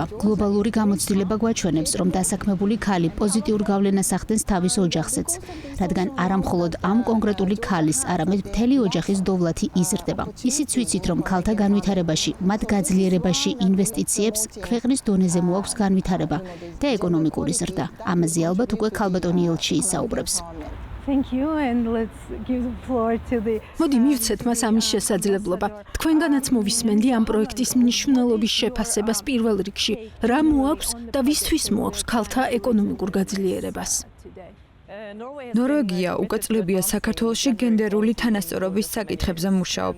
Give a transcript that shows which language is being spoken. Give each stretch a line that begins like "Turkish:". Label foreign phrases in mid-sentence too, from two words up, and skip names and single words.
Georgian: გლობალური გამოცდილება გვაჩვენებს, რომ დასაქმებული ქალი პოზიტიურ გავლენას ახდენს თავის ოჯახზეც, რადგან არა მხოლოდ ამ კონკრეტული ქალის, არამედ მთელი ოჯახის დოვლათი იზრდება. ისიც ვიცით, რომ ქალთა განვითარებაში, მათ გაძლიერებაში ინვესტიციებს ქვეყნის დონეზე მოაქვს განვითარება და ეკონომიკური ზრდა. ამაზე ალბათ უკვე ქალბატონი ელჩი ისაუბრებს.
English: Thank you and let's give the floor to the
Georgian: მოდი მივცეთ მას ამის შესაძლებლობა. თქვენგანაც მოვისმენდი ამ პროექტის მნიშვნელობის შეფასებას პირველ რიგში. რა მოაქვს და ვისთვის მოაქვს ქალთა ეკონომიკურ გაძლიერებას? ნორვეგია უკვე წლებია საქართველოში გენდერული თანასწორობის საკითხებზე მუშაობს.